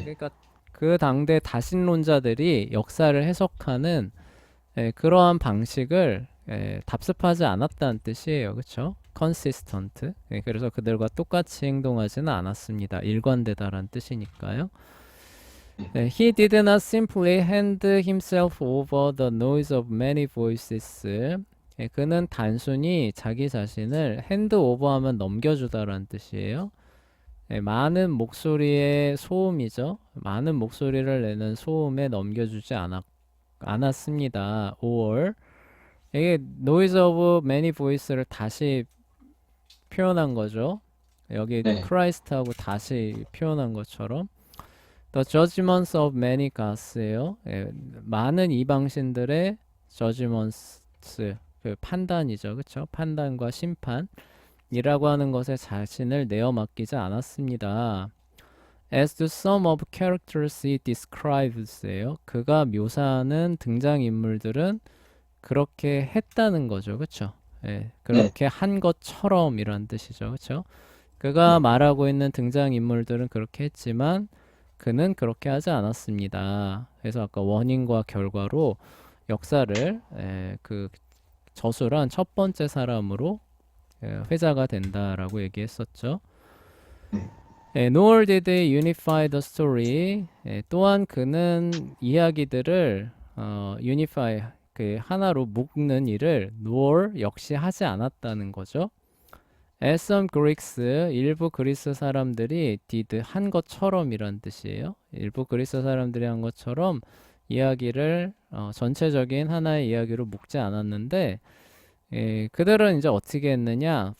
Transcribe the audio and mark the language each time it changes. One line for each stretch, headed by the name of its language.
Korean: 그러니까 그 당대 다신론자들이 역사를 해석하는 그러한 방식을 답습하지 않았다는 뜻이에요. 그쵸? consistent. 그래서 그들과 똑같이 행동하지는 않았습니다. 일관되다라는 뜻이니까요.
English: He did not simply hand himself over the noise of many voices.
Korean: 그는 단순히 자기 자신을 핸드 오버하면 넘겨주다라는 뜻이에요. 많은 목소리의 소음이죠. 많은 목소리를 내는 소음에 넘겨주지 않았습니다. or 이게
English: noise of many voices
Korean: 를 다시 표현한 거죠. 여기 네.
English: Christ하고
Korean: 다시 표현한 것처럼
English: The judgments of many gods예요.
Korean: 많은 이방신들의 judgments, 그 판단이죠. 그쵸? 판단과 심판이라고 하는 것에 자신을 내어 맡기지 않았습니다.
English: As the sum of characters he describes예요.
Korean: 그가 묘사하는 등장인물들은 그렇게 했다는 거죠. 그쵸? 네. 그렇게 한 것처럼 이란 뜻이죠. 그쵸? 그가 네. 말하고 있는 등장인물들은 그렇게 했지만 그는 그렇게 하지 않았습니다. 그래서 아까 원인과 결과로 역사를 그 저술한 첫 번째 사람으로 회자가 된다라고 얘기했었죠.
English: Nor did he unify the story.
Korean: 또한 그는 이야기들을 unify 그 하나로 묶는 일을 nor 역시 하지 않았다는 거죠.
English: As some Greeks,
Korean: 일부 그리스 사람들이 did 한 것처럼이란 뜻이에요. 일부 그리스 사람들이 한 것처럼 이야기를 전체적인 하나의 이야기로 묶지 않았는데 그들은 이제 어떻게 했느냐?